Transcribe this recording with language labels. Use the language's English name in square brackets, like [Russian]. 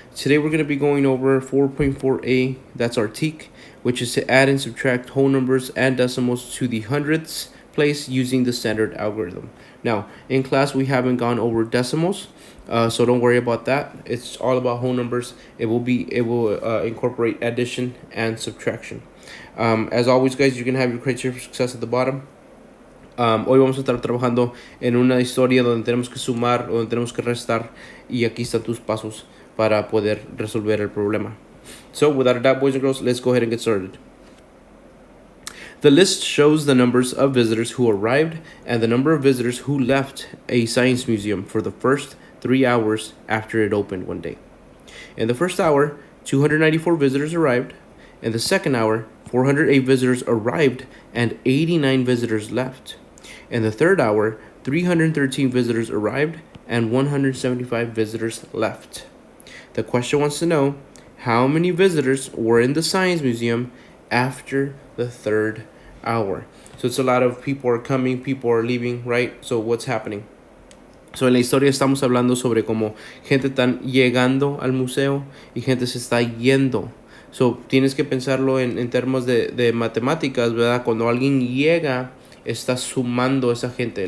[English] Today we're going to be going over 4.4a, that's our TEK, which is to add and subtract whole numbers and decimals to the hundredths place using the standard algorithm. Now, in class we haven't gone over decimals, so don't worry about that. It's all about whole numbers. It will incorporate addition and subtraction. As always guys, you can have your criteria for success at the bottom. [Spanish] Hoy vamos a estar trabajando en una historia donde tenemos que sumar o donde tenemos que restar, y aquí están tus pasos para poder resolver el problema. [English] So without a doubt, boys and girls, let's go ahead and get started. The list shows the numbers of visitors who arrived and the number of visitors who left a science museum for the first 3 hours after it opened one day. In the first hour, 294 visitors arrived. In the second hour, 408 visitors arrived and 89 visitors left. In the third hour, 313 visitors arrived and 175 visitors left. The question wants to know how many visitors were in the Science Museum after the third hour. So it's a lot of people are coming, people are leaving, right? So what's happening? [Spanish] So en la historia estamos hablando sobre cómo gente está llegando al museo y gente se está yendo. So tienes que pensarlo en términos de matemáticas, ¿verdad? Cuando alguien llega, está sumando a esa gente.